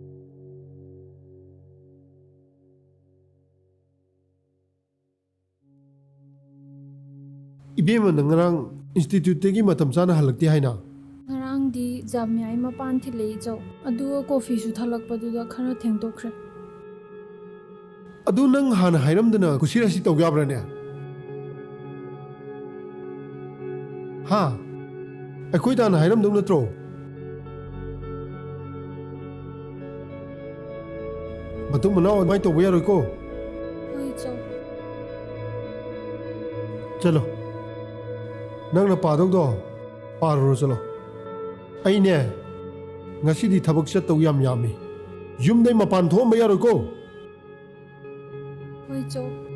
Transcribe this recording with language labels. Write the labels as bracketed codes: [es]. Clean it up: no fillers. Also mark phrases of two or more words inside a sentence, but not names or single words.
[mni] Ibema ngarang institute tegi matam chana halakti haina. Ngarang di jamyai mapan thilei jaw. Adu coffee su thalak paduda khara thengdokre. Adu nang hana hairamdana kusirasi tawgabrane. Ha. Akoi tan hairamdong natro. Matum manao mai to boya roi ko. Hoi jaw. Chalo. Nang na padok do. Paro chalo. Ai ne. Ngasi di thabak chat taw yam yami. Yum dai mapan thom boya roi ko. Hoi jaw.